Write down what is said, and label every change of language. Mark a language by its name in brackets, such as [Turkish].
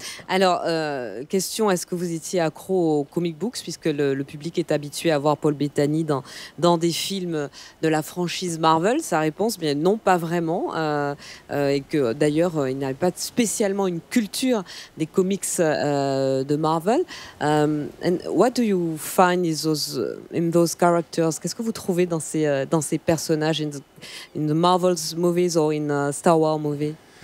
[French] Alors, question, est-ce que vous étiez accro aux comic books, puisque le public est habitué à voir Paul Bettany dans des films de la franchise Marvel? Sa réponse, bien non, pas vraiment. Et que d'ailleurs, il n'avait pas spécialement une culture des comics de Marvel. [English] And what do you find in those characters? [French] Qu'est-ce que vous trouvez dans ces personnages [English] in the Marvel's movies or in Star Wars movies?